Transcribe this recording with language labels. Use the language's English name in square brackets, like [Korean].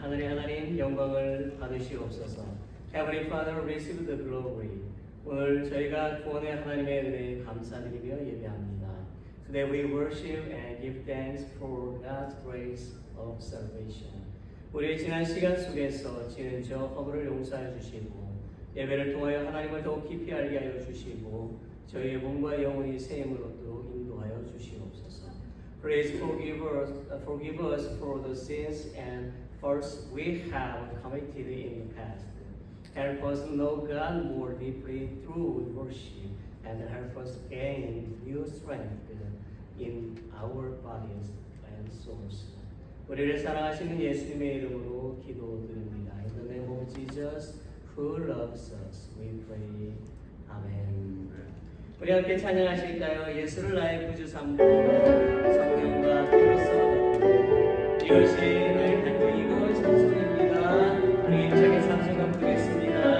[Korean] 하늘의 하나님 영광을 받으시옵소서. [English] Heavenly Father, receive the glory. [Korean] 오늘 저희가 구원의 하나님의 은혜에 감사드리며 예배합니다. [English] Today we worship and give thanks for God's grace of salvation. [Korean] 우리의 지난 시간 속에서 지은 저 허물을 용서해 주시고 예배를 통하여 하나님을 더욱 깊이 알게 하여 주시고 저희의 몸과 영혼이 새 힘을 얻도록 인도하여 주시옵소서. [English] Please forgive us for the sins and faults we have committed in the past. Help us know God more deeply through worship and help us gain new strength in our bodies and souls. [Korean] 우리를 사랑하시는 예수님의 이름으로 기도드립니다. [English] In the name of Jesus who loves us, we pray. [Korean] 아멘. 우리 함께 찬양하실까요? 예수를 나의 구주 삼고 성령과 피로써 이것이 나의 간증이고 찬송입니다. 우리 힘차게 찬송함 부르겠습니다.